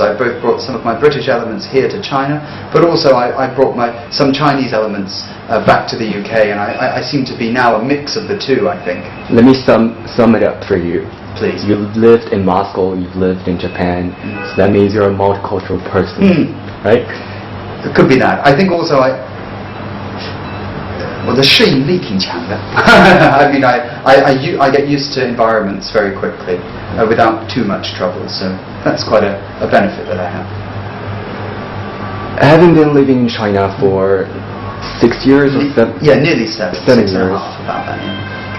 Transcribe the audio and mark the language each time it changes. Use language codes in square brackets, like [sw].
[en] I've both brought some of my British elements here to China, but also I brought some Chinese elements back to the UK, and I seem to be now a mix of the two, I think. Let me sum it up for you. Please. You've lived in Moscow, you've lived in Japan, so that means you're a multicultural person, right? It could be that. I think also [zh] 我的适应力挺强的. [en] I mean, I get used to environments very quickly without too much trouble, so that's quite a benefit that I have. Having been living in China for 6 years or 7? Yeah, nearly 7 years. About that, yeah.